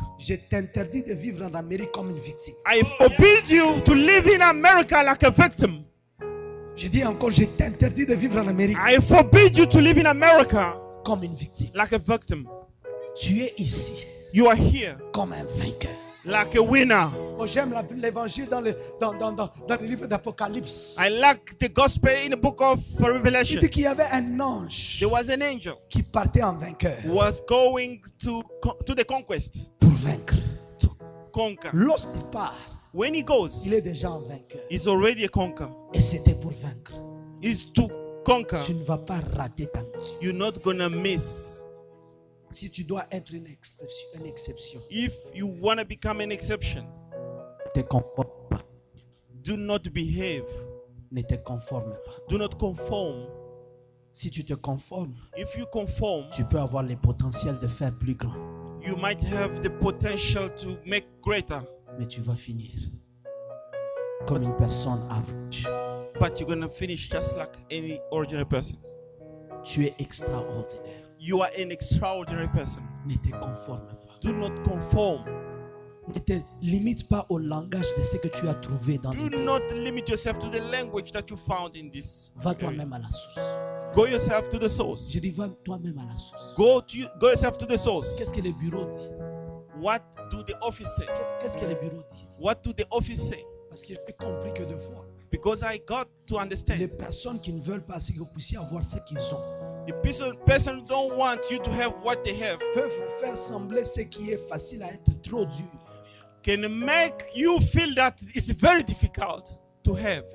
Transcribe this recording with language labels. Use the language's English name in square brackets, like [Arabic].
[French] Je t'interdis de vivre en Amérique comme une victime. [English] I forbid you to live in America like a victim. [French] Je dis encore, je t'interdis de vivre en Amérique [English] I forbid you to live in America [French] comme une victime. [English] like a victim. [French] Tu es ici [English] You are here [French] comme un vainqueur. [English] like a winner. [French] Oh, j'aime l'évangile dans le livre d'Apocalypse. [English] I like the gospel in the book of [French] Il [English] Revelation. [French] dit qu'il y avait un ange [English] There was an angel [French] qui partait en vainqueur [English] who was going to the conquest, [French] pour vaincre. [English] to conquer. [French] Lorsqu'il part, [English] When he goes, [French] il est déjà en vainqueur. [English] he's already a conqueror. [French] Et c'était pour vaincre. [English] Is to conquer. [French] Tu ne vas pas rater ta mission. [English] You're not gonna miss. [French] Si tu dois être une exception, [English] If you wanna become an exception, [French] ne te conforme pas. [English] do not behave. [French] Ne te conforme pas. [English] Do not conform. [French] Si tu te conformes, [English] If you conform, [French] tu peux avoir le potentiel de faire plus grand. [English] you might have the potential to make greater, [French] Mais tu vas finir comme une personne average. [English] but you're gonna finish just like any ordinary person. [French] Tu es extraordinaire. [English] You are an extraordinary person. [French] Ne te conforme pas. [English] Do not conform. [French] Ne te limite pas au langage de ce que tu as trouvé dans [English] Do [French] le [English] not limit yourself to the language that you found in this. [French] Va [English] area. [French] toi-même à la source. [English] Go yourself to the source. [French] Je dis, va toi-même à la source. [English] Go yourself to the source. [French] Qu'est-ce que le bureau dit? [English] What do the office say? [French] Qu'est-ce que le bureau dit? [English] What do the office say? [French] Parce que j'ai compris que des fois, [English] Because I got to [French] les [English] understand. [French] personnes qui ne veulent pas que vous puissiez avoir ce qu'ils ont [English] The person who don't want you to have what they have [French] peuvent vous faire sembler ce qui est facile à être trop dur. [English] can make you feel that it's very difficult to have.